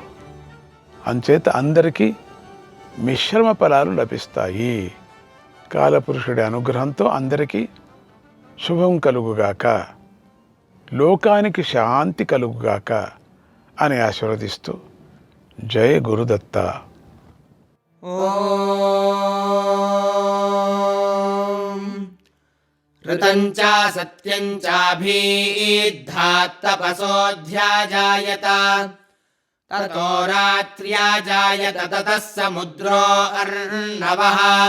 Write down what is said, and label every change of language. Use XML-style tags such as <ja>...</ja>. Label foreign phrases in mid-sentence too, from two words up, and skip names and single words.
<te>అంచేత అందరికీ మిశ్రమ ఫలాలు లభిస్తాయి. కాలపురుషుడి అనుగ్రహంతో అందరికీ శుభం కలుగుగాక, లోకానికి శాంతి కలుగుగాక అని ఆశీర్వదిస్తూ జయ గురుదత్త.</te> <sa>ऋतं च सत्यं चाभीद्धात्तपसोऽध्याजायत ततो रात्र्याजायत ततः समुद्रो अर्णवः</sa>